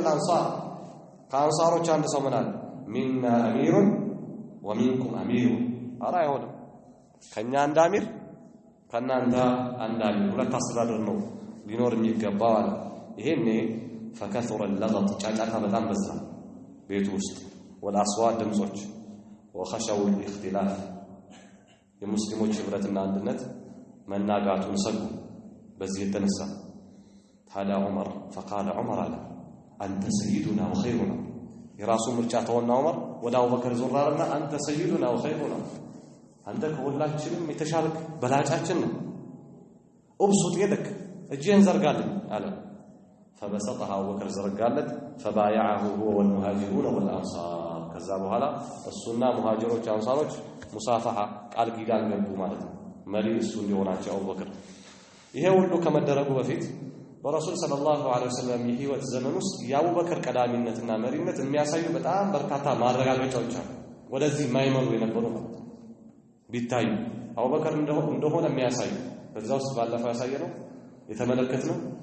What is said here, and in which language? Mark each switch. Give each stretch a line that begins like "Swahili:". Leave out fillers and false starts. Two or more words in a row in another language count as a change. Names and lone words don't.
Amharic: الانصار ከአንሳሮች አንድ ሰው ምን አለ
Arabic: منا امير ومنكم امير
Amharic: አራ አይሆንም ከኛ አንድ አሚር ከናንተ አንድ አሚር ሁለት አስተዳደር ነው ሊኖር የሚገባው አለ ይሄኔ
Arabic: فكثر اللغط
Amharic: ጫጫታ በጣም በዛ ቤቱ ውስጥ والأصوات ድምጾች
Arabic: وخشوا الاختلاف
Amharic: የሙስሊሞች ህብረትና አንድነት መናጋቱን ሰጉ በዚህ የተነሳ ታዲያ ዑመር
Arabic: فقال عمر
Amharic: አለ አንተ
Arabic: سيدنا وخيرنا
Amharic: የራሱ ምርጫ ተወና ዑመር ወደ አቡበከር ዞራልና አንተ
Arabic: سيدنا وخيرنا
Amharic: አንተ ከሁላችንም የተሻልክ በላጫችን ነው
Arabic: ابسط يدك
Amharic: እጅህን ዘርጋልኝ አለ فبسطها
Arabic: أبو بكر زرقالت فبايعه هو والمهاجرون والأنصار
Amharic: ከዛ በኋላ እሱና ሙሃጅሮች አንሳሮች ሙሳፋሃ ቃል ኪዳን ገቡ ማለት ነው መሪ እሱ እንዲሆናቸው አቡበክር ይሄ ሁሉ ከመደረጉ በፊት በረሱል
Arabic: صلى الله عليه وسلم
Amharic: የህይወት ዘመን ውስጥ የአቡበክር ቀዳሚነትና መሪነት የሚያሳዩ በጣም በርካታ ማረጋገጫዎች አሉ ወደዚህ ማይመሩ የነበሩ ማለት ቢታዩ አቡበክር እንደሆነ የሚያሳዩ በዛ ውስጥ ባለፈው ያሳየነው የተመለከትነው